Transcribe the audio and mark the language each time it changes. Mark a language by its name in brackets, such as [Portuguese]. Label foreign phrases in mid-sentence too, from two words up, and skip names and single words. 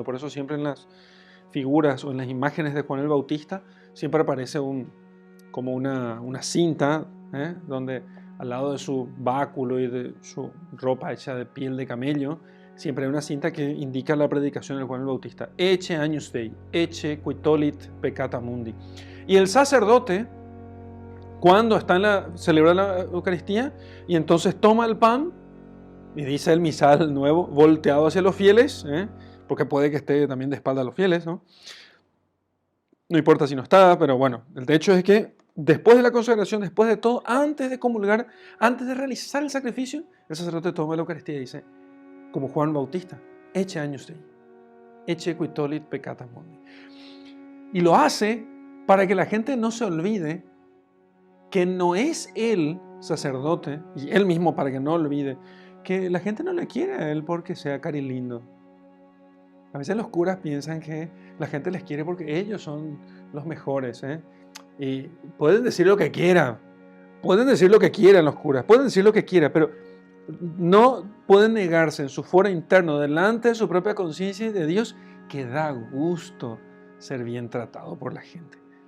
[Spanish] Por eso siempre en las figuras o en las imágenes de Juan el Bautista siempre aparece como una cinta, donde al lado de su báculo y de su ropa hecha de piel de camello, siempre hay una cinta que indica la predicación de Juan el Bautista. [Latin] Ecce agnus Dei, ecce qui tollit peccata mundi. [Spanish] Y el sacerdote, cuando celebra la Eucaristía y entonces toma el pan, y dice el misal nuevo, volteado hacia los fieles, porque puede que esté también de espalda a los fieles, ¿no? No importa si no está, pero bueno, el hecho es que después de la consagración, después de todo, antes de comulgar, antes de realizar el sacrificio, el sacerdote toma la Eucaristía y dice, como Juan Bautista, [Latin] ecce agnus Dei, ecce qui tollit peccata mundi. [Spanish] Y lo hace para que la gente no se olvide que no es él sacerdote, y él mismo para que no olvide, que la gente no le quiere a él porque sea cari lindo. A veces los curas piensan que la gente les quiere porque ellos son los mejores, y pueden decir lo que quieran, los curas, pueden decir lo que quieran, pero no pueden negarse en su foro interno, delante de su propia conciencia y de Dios, que da gusto ser bien tratado por la gente.